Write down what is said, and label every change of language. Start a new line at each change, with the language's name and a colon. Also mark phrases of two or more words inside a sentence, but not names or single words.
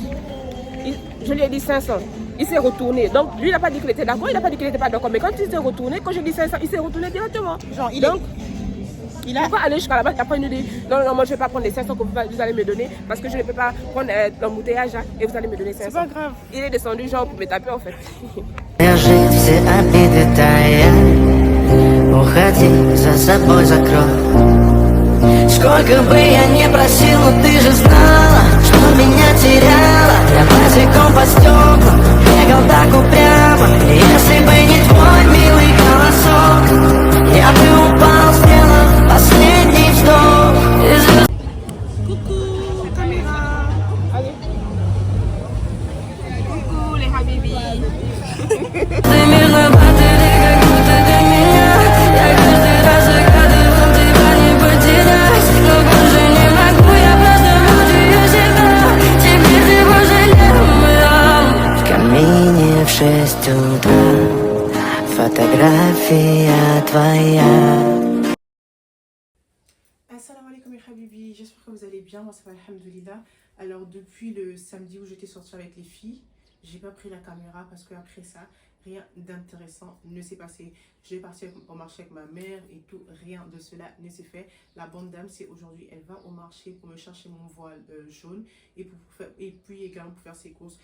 French: Je lui ai dit 500. Il s'est retourné. Donc lui, il n'a pas dit qu'il était d'accord, il n'a pas dit qu'il n'était pas d'accord. Mais quand il s'est retourné, quand j'ai dit 500, il s'est retourné directement. Genre, Il a pas aller jusqu'à là-bas, après il nous dit non, moi je ne vais pas prendre les 500 que vous allez me donner parce que je ne peux pas prendre l'embouteillage et vous allez me donner 500. c'est pas grave. Il est descendu genre pour me taper en fait.
Russian: Жить все обиды тая. Уходи, за собой закрой. Сколько бы я ни просил, но ты же знала, что меня теряла. Я босиком по стеклам бегал так упрямо. Если бы не твой милый голосок, я бы упал, сделав последний вздох.
French: Coucou, la caméra. Allez. Coucou les habibi.
Russian: Ты мирно батарея, как будто для меня. Я каждый раз загадывал тебя не потерять, но больше не могу, я просто мучаю себя. Теперь ты пожалел меня. В камине в 6 утра фотография твоя.
Arabic: السلام عليكم
French: mes habibi, j'espère que vous allez bien, moi ça va alhamdoulilah. Alors depuis le samedi où j'étais sortie avec les filles, j'ai pas pris la caméra parce que après ça, rien d'intéressant ne s'est passé. Je vais partir au marché avec ma mère et tout, rien de cela ne s'est fait. La bonne dame, c'est aujourd'hui, elle va au marché pour me chercher mon voile jaune et puis également pour faire ses courses.